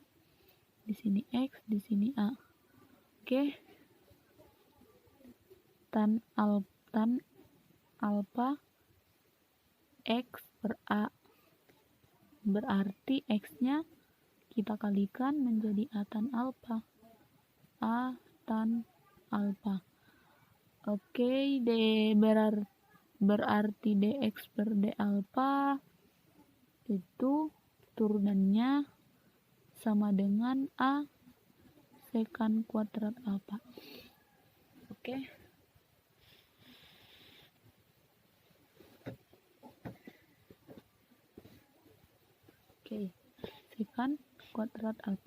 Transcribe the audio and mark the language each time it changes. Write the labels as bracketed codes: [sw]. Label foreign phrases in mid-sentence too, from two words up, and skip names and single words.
[id] Di sini x, di sini a. Oke. Tan alpha x per a. Berarti x-nya kita kalikan menjadi a tan alpha. A tan alpha. Oke, berarti dx per d alpha itu turunannya sama dengan a sekant kuadrat alpha. Oke. Sekant kuadrat alpha.